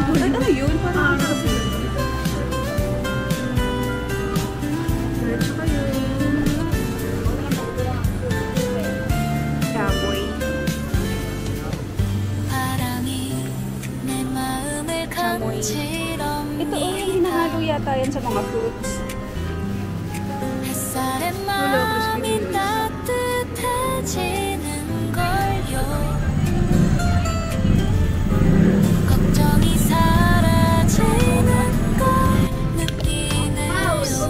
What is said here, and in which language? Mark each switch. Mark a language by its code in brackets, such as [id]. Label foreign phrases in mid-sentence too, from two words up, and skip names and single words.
[tl] Ay, ano yun? Parang kasi. Diretso kayo. Kaboy. Ito yung hinahalo yata yan sa mga fruits. [ko] 햇살에 마음이 따뜻해지는 걸요. 걱정이 사라지는 걸 느끼네요.